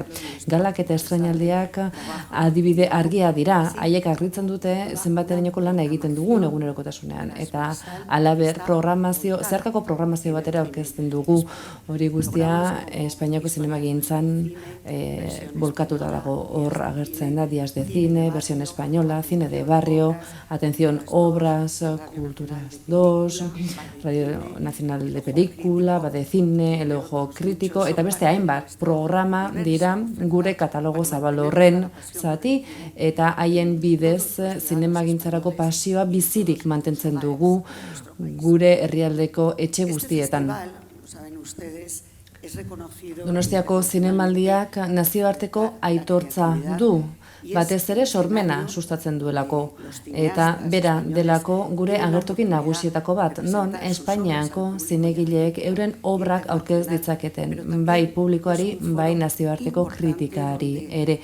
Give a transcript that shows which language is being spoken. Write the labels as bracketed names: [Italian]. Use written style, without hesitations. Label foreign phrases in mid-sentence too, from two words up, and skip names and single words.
[Basque] Galak eta estrainaldiak adibide argia dira, haiek argitzen dute zenbaterainoko lana egiten dugun egunerokotasunean eta halaber programazio, zeharkako programazio batera aurkezten dugu. Hori guztia Espainiako zinemagintzan bolkatuta dago, hor agertzen da Días de Cine, Versión Española, Cine de Barrio, Atención Obras, Culturas 2, Radio Nacional de Película, Bade Cine, El Ojo Crítico, eta beste hainbat programa dira gure katalogo zabal horren zati, eta haien bidez zinemagintzarako pasioa bizirik mantentzen dugu gure herrialdeko etxe guztietan. Donostiako zinemaldiak nazioarteko aitortza du, batez ere sormena sustatzen duelako, eta bera delako gure agertoki nagusietako bat, non Espainiako zinegileek euren obrak aurkez ditzaketen, bai publikoari, bai nazioarteko kritikari ere.